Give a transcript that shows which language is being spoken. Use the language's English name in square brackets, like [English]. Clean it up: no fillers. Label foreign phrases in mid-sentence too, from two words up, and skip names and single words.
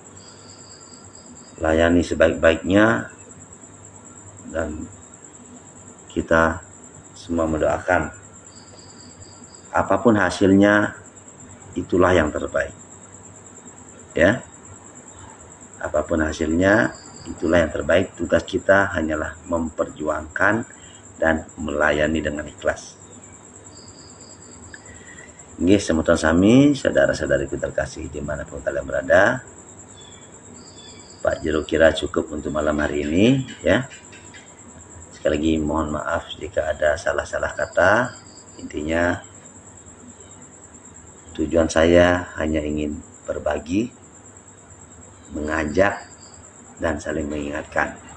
[Indonesian] Layani sebaik-baiknya, dan kita semua mendoakan apapun hasilnya, itulah yang terbaik ya. Apapun hasilnya, itulah yang terbaik. Tugas kita hanyalah memperjuangkan dan melayani dengan ikhlas. [Balinese] Nggih, semutan sami, [Indonesian] saudara-saudariku terkasih dimanapun kalian berada, Pak Jero kira cukup untuk malam hari ini ya. Sekali lagi mohon maaf jika ada salah-salah kata. Intinya tujuan saya hanya ingin berbagi, mengajak, dan saling mengingatkan.